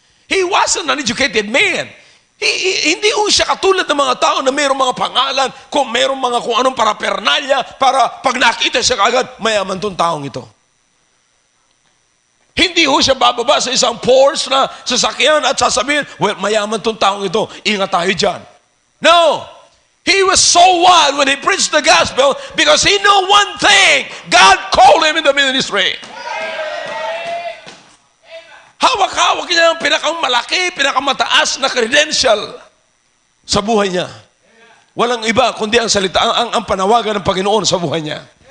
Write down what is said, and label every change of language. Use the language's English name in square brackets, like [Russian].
[English] He wasn't an educated man. [Filipino] Hindi ho siya katulad ng mga tao na mayroong mga pangalan, kung anong parapernalya, para pag nakita siya kaagad, mayaman tong taong ito. Hindi ho siya bababa sa isang Porsche na sasakyan at sasabihin, well, mayaman tong taong ito, ingat tayo dyan. [English] No! He was so wild when he preached the gospel because he knew one thing. God called him in the ministry. [Filipino] Hawak-hawak niya ang pinakamalaki, pinakamataas na credential sa buhay niya. Walang iba kundi ang salita, ang panawagan ng Panginoon sa buhay niya.